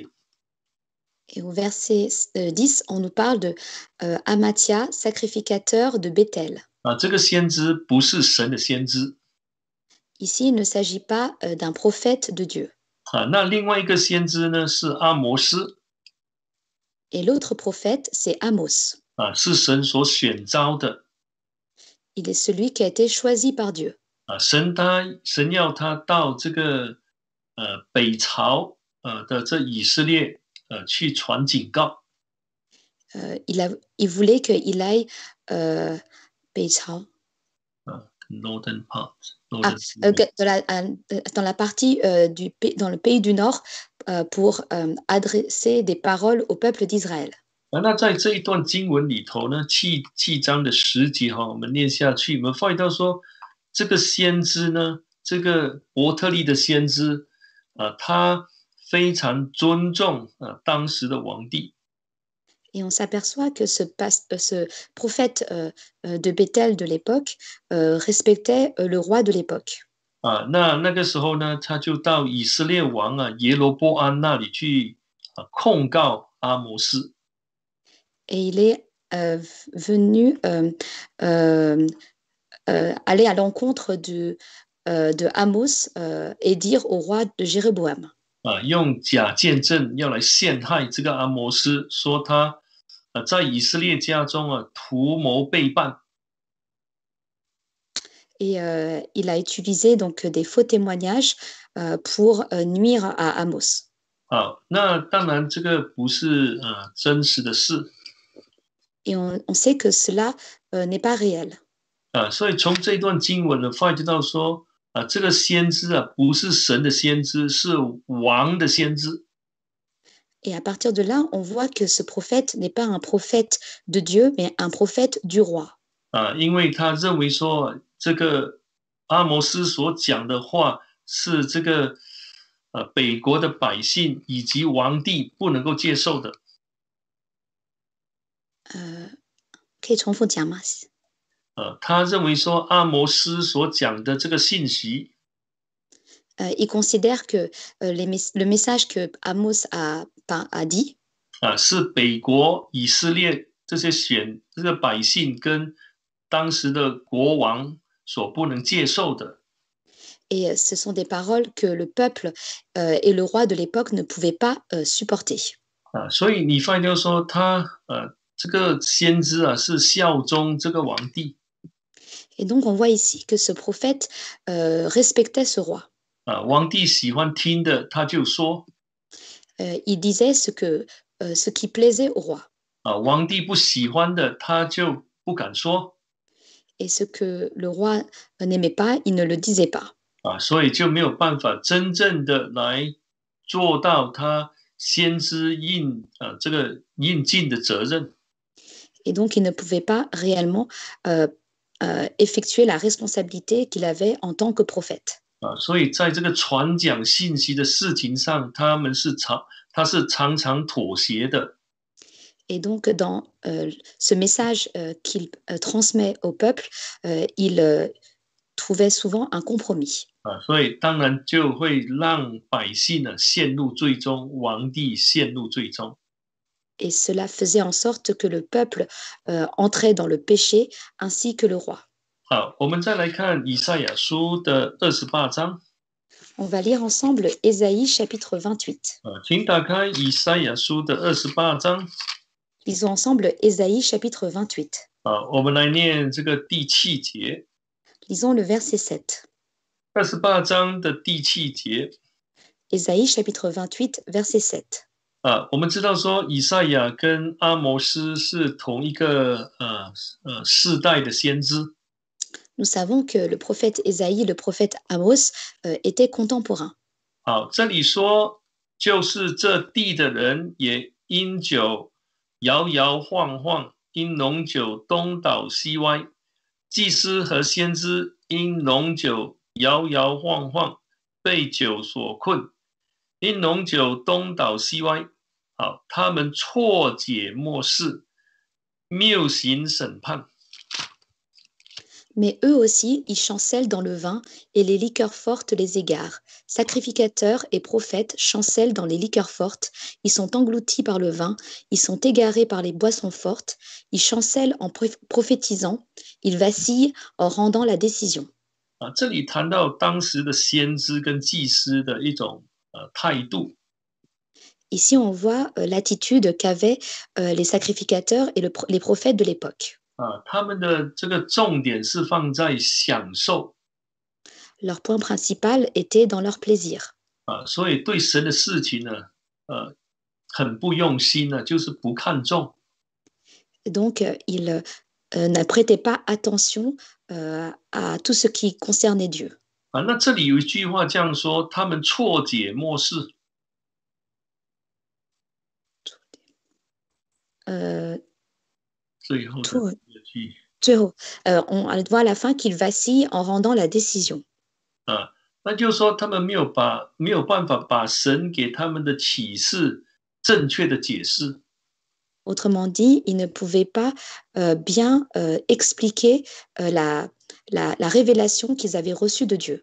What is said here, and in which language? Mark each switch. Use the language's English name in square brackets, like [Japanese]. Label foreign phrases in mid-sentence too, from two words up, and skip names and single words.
[French] Et au verset 10, on nous parle de Amathia, sacrificateur de Bethel. [Chinese] 这个先知不是神的先知。 [French] Ici, il ne s'agit pas d'un prophète de Dieu. [Chinese] 那另外一个先知呢是阿摩斯。 [French] Et l'autre prophète, c'est Amos. [Chinese] 是神所选召的。 [French] Il est celui qui a été choisi par Dieu. [Chinese] 神要他到这个北朝的这以色列去传警告。 [French] il voulait qu'il aille Bethel. [English] Northern part. [French] Dans la partie dans le pays du Nord pour adresser des paroles au peuple d'Israël. [Chinese] 那在这一段经文里头呢，7章的10节我们念下去，我们发现到说，这个先知呢，这个伯特利的先知他非常尊重当时的王帝。 [French] Et on s'aperçoit que ce prophète de Bethel de l'époque respectait le roi de l'époque. [Chinese] 那个时候呢，他就到以色列王耶罗波安那里去控告阿摩斯。 [French] Et il est venu aller à l'encontre de Amos et dire au roi de Jéroboam. [Chinese] 用假见证要来陷害这个阿摩斯，说他在以色列家中图谋背叛。 [French] Et il a utilisé donc des faux témoignages pour nuire à Amos. [Chinese] 那当然这个不是真实的事。 [French] Et on sait que cela n'est pas réel. [Chinese] 所以从这段经文呢，发觉到说这个先知不是神的先知，是王的先知。 [French] Et à partir de là, on voit que ce prophète n'est pas un prophète de Dieu, mais un prophète du roi. [Chinese] 因为他认为说这个阿摩斯所讲的话是这个北国的百姓以及王帝不能够接受的。可以重复讲吗？他认为说阿摩斯所讲的这个信息， [French] il considère que le message que Amos a dit [Chinese] 是北国以色列这个百姓跟当时的国王所不能接受的。 [French] et ce sont des paroles que le peuple et le roi de l'époque ne pouvaient pas supporter. [Chinese] 所以你发现就是说这个先知是效忠这个皇帝。 [French] Et donc on voit ici que ce prophète respectait ce roi. [Chinese] 皇帝喜欢听的他就说， [French] il disait ce qui plaisait au roi. [Chinese] 皇帝不喜欢的他就不敢说。 [French] Et ce que le roi n'aimait pas, il ne le disait pas. [Chinese] 所以就没有办法真正的来做到他先知这个应尽的责任。 [French] Et donc il ne pouvait pas réellement effectuer la responsabilité qu'il avait en tant que prophète. [Chinese] 所以在这个传讲信息的事情上，他是常常妥协的。 [French] Et donc, dans ce message qu'il transmet au peuple, il trouvait souvent un compromis. [Chinese] 所以当然就会让百姓陷入罪中，皇帝陷入罪中。 [French] Et cela faisait en sorte que le peuple entrait dans le péché ainsi que le roi. [Chinese] 好，我们再来看以赛亚书的28章。 [French] On va lire ensemble Ésaïe chapitre 28. [Chinese] 请打开以赛亚书的28章。 [French] Lisons ensemble Ésaïe chapitre 28. [Chinese] 我们来念这个第7节。 [French] Lisons le verset 7. [Chinese] 28 章的第7节。 [French] Ésaïe chapitre 28 verset 7. [Chinese] 我们知道说以赛亚跟阿摩斯是同一个世代的先知。 [French] Nous savons que le prophète Ésaïe et le prophète Amos étaient contemporains. [Chinese] 好，这里说就是这地的人也因酒摇摇晃晃，因浓酒东倒西歪，祭司和先知因浓酒摇摇晃晃，被酒所困，因浓酒东倒西歪。好，他们错解末世，谬行审判。 [French] Mais eux aussi, ils chancellent dans le vin, et les liqueurs fortes les égarent. Sacrificateurs et prophètes chancellent dans les liqueurs fortes, ils sont engloutis par le vin, ils sont égarés par les boissons fortes, ils chancellent en prophétisant, ils vacillent en rendant la décision. [Chinese] 这里谈到当时的先知跟祭司的一种态度。 [French] Ici, on voit l'attitude qu'avaient les sacrificateurs et les prophètes de l'époque. [Chinese] 他们的这个重点是放在享受。 [French] Leur point principal était dans leur plaisir. [Chinese] 所以对神的事情呢，很不用心呢，就是不看重。 [French] Donc, ils ne prêtaient pas attention à tout ce qui concernait Dieu. [Chinese] 那这里有一句话这样说：他们错解末世。 [French] 最后 on voit à la fin qu'il vacille en rendant la décision. [Chinese] 那就是说他们没有办法把神给他们的启示正确的解释。 [French] Autrement dit, ils ne pouvaient pas bien expliquer la révélation qu'ils avaient reçue de Dieu.